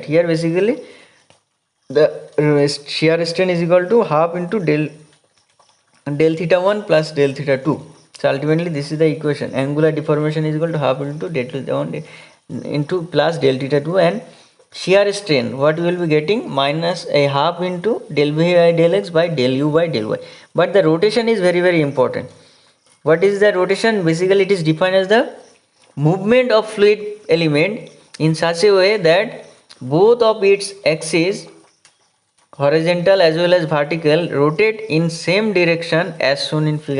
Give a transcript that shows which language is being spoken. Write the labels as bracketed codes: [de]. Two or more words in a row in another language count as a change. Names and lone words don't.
[en] Here basically the shear strain is equal to half into del theta 1 plus del theta 2. So ultimately this is the equation. Angular deformation is equal to half into del theta 1 into plus del theta 2, and shear strain, what we will be getting, minus a half into del v by del x by del u by del y. But the rotation is very important. What is the rotation? Basically it is defined as the movement of fluid element in such a way that both of its axes, horizontal as well as vertical, rotate in same direction as shown in figure.